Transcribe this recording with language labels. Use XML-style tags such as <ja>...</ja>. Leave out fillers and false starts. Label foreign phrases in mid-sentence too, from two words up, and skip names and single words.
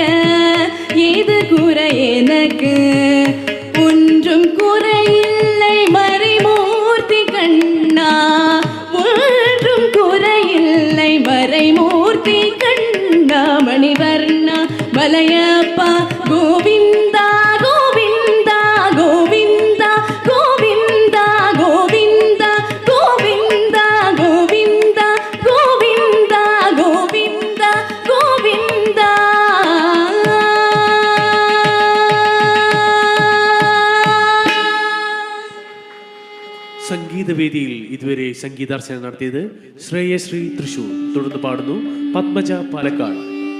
<ta>இது குறை எனக்கு ஒன்றும் குறையில்லை மறைமூர்த்தி கண்ணா ஒன்றும் குறையில்லை மறைமூர்த்தி கண்ணா மணிவர்ணா மலையப்பா கோவிந்தா கோவிந்தா கோவிந்தா கோவிந்தா கோவிந்தா கோவிந்தா கோவிந்தா கோவிந்தா கோவிந்தா கோவிந்தா</ta> <ml>സംഗീത വേദിയിൽ ഇതുവരെ സംഗീതാർച്ചന നടത്തിയത് ശ്രേയശ്രീ തൃശൂർ തുടർന്ന് പാടുന്നു പത്മജ പാലക്കാട്.</ml>